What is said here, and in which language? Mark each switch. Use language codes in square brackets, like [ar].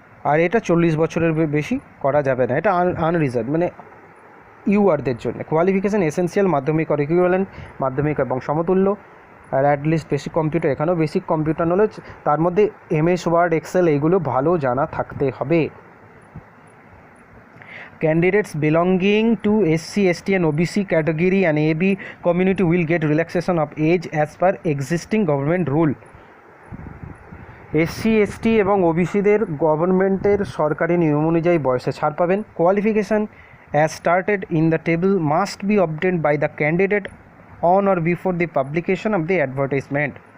[bn] আর এটা 40 বছরের বেশি করা যাবে না, এটা আনরিজার্ভ, মানে ইউআরদের জন্য। কোয়ালিফিকেশান এসেন্সিয়াল মাধ্যমিক [en] or equivalent, [bn] মাধ্যমিক এবং সমতুল্য, আর অ্যাটলিস্ট বেসিক কম্পিউটার, এখানেও বেসিক কম্পিউটার নলেজ, তার মধ্যে MS ওয়ার্ড এক্সেল এইগুলো ভালো জানা থাকতে হবে। [en] Candidates belonging to SC, ST and OBC category and AB community will get relaxation of age as per existing government rule। [bn] SC, ST এবং ওবিসিদের গভর্নমেন্টের সরকারি নিয়ম অনুযায়ী বয়সে ছাড় পাবেন। [en] Qualification as started in the table must be obtained by the candidate on or before the publication of the advertisement।